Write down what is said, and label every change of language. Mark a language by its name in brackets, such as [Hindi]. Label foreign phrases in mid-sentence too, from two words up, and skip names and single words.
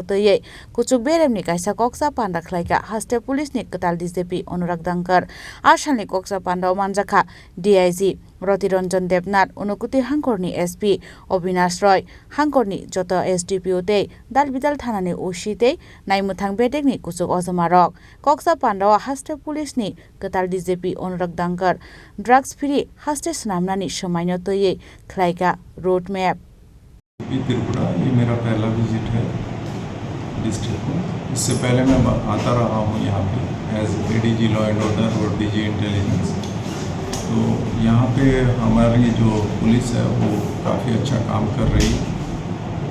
[Kok Borok] toye kuchuk beremni kaisa koksa panda Khlaikha Haste Policeni Kwtal DGP AnuragDhankar Ashalni koksa panda manjakha DIG Rotiranjan Debnath Unakoti Hangkhorni SP Obinash Roy Hangkhorni joto SDPO te dalbidal thanani OC te naimuthang betekni kusuk ozamarok koksa panda Haste Policeni Kwtal DGP AnuragDhankar [English] drugs free [Kok Borok] Haste snamnani समाइनो तो ये Khlaikha रोड मैप [Hindi] त्रिपुरा ये मेरा पहला विजिट है डिस्ट्रिक्ट में। इससे पहले मैं आता रहा हूँ यहाँ पे एज ADG [English] law and order [Hindi] और DG इंटेलिजेंस। तो यहाँ पे हमारी जो पुलिस है वो काफ़ी अच्छा काम कर रही है।